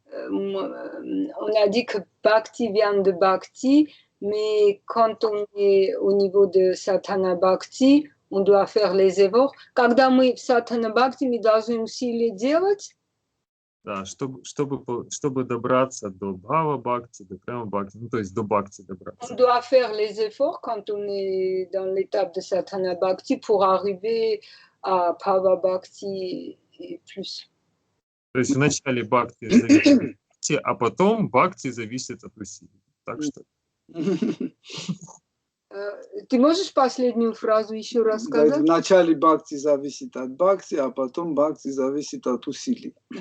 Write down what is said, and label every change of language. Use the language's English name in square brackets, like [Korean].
[French] On a dit que bhakti vient de bhakti, mais quand on est au niveau de sadhana bhakti, on doit faire les efforts. [Russian] Когда мы в sadhana bhakti, мы должны усилия делать. Да, чтобы добраться до бхава бхакти, до прямо бхакти, ну то есть до бхакти добраться. [French] On doit faire les efforts quand on est dans l'étape de sadhana bhakti pour arriver à bhava bhakti et plus. [Russian] То есть вначале бхакти зависит от усилий, а потом бхакти зависит от усилий. Так что. Ты можешь последнюю фразу еще раз сказать? Вначале бхакти зависит от бхакти, а потом бхакти зависит от усилий.